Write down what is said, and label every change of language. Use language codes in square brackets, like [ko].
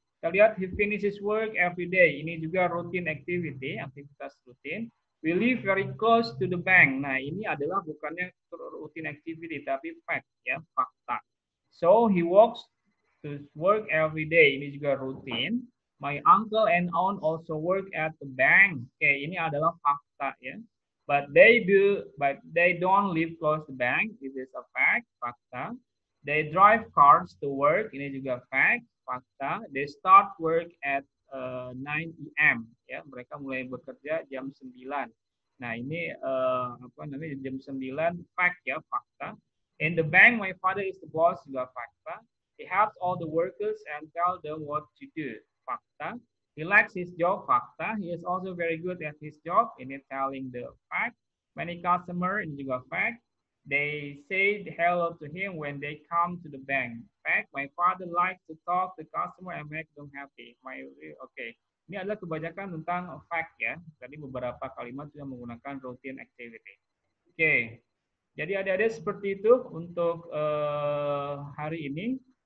[id] Kita lihat [en] he finishes work every day. Ini juga routine activity, [id] aktivitas rutin. [en] We live very close to the bank. [id] Nah, ini adalah bukannya routine activity tapi fact ya, fakta. [en] So he walks to work every day. [id] Ini juga rutin. [en] My uncle and aunt also work at the bank. Oke, [id] ini adalah fakta ya. [en] But they don't live close to the bank. It is a fact, fakta. They drive cars to work. [id] Ini juga [en] fact, fakta. They start work at 9 AM. [id] Ya, mereka mulai bekerja jam 9. Nah, ini jam 9 fact ya, fakta. [en] In the bank, my father is the boss, [id] juga fakta. [en] He helps all the workers and tell them what to do. Fakta. He likes his job, fakta. He is also very good at his job, ini telling the fact. Many customers, ini juga fact. They say hello to him when they come to the bank. Fact. My father likes to talk to customer and make them happy. Okay. [id] Ini adalah kebanyakan tentang fact ya. Tadi beberapa kalimat sudah menggunakan routine activity. Oke. Jadi adik-adik seperti itu untuk hari ini.